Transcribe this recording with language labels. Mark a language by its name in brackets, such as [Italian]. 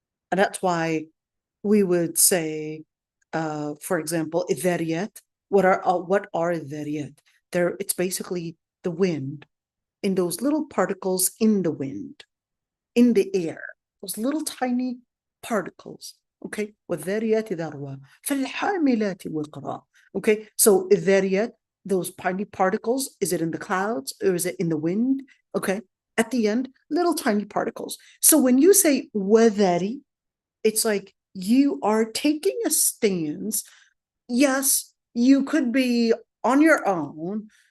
[English] And that's why we would say, for example, idhariyat. What are idhariyat? It's basically the wind, in those little particles in the wind, in the air, those little tiny particles. [Arabic] Okay, والذاريات ذروة فالحاملات وقرا. [English] Okay, so idhariyat, those tiny particles, is it in the clouds or is it in the wind? Okay, at the end, little tiny particles. So when you say wadari, it's like you are taking a stance. Yes, you could be on your own.